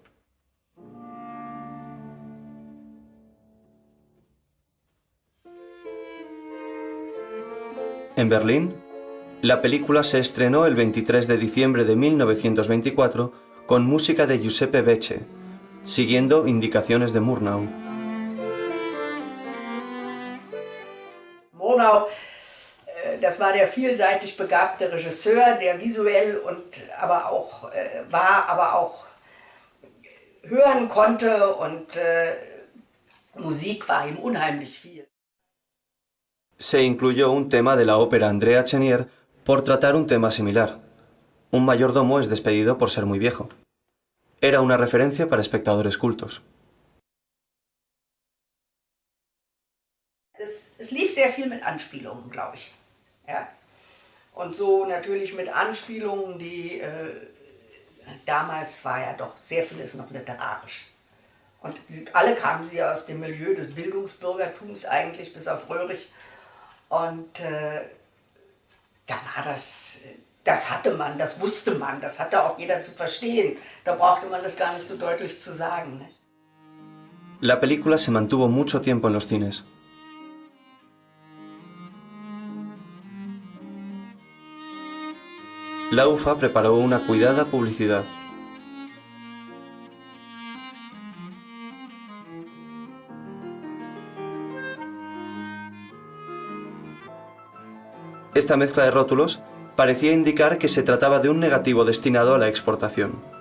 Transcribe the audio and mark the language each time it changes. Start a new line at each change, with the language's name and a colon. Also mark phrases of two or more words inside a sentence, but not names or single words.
Spanish: En Berlín, la película se estrenó el 23 de diciembre de 1924 con música de Giuseppe Becce, siguiendo indicaciones de Murnau.
German: Murnau, das war der vielseitig begabte Regisseur, der visuell und aber auch hören konnte, und Musik war ihm unheimlich viel.
Spanish: Se incluyó un tema de la ópera Andrea Chenier por tratar un tema similar. Un mayordomo es despedido por ser muy viejo. Era una referencia para espectadores cultos.
German: Es lief sehr viel mit Anspielungen, glaube ich. Ja? Und so natürlich mit Anspielungen, die damals war ja doch sehr vieles noch literarisch. Und alle kamen sie aus dem Milieu des Bildungsbürgertums eigentlich, bis auf Röhrig. Und da war das hatte man, das wusste man, das hatte auch jeder zu verstehen. Da brauchte man das gar nicht so deutlich zu sagen. Nicht?
Spanish: La película se mantuvo mucho tiempo en los cines. La UFA preparó una cuidada publicidad. Esta mezcla de rótulos parecía indicar que se trataba de un negativo destinado a la exportación.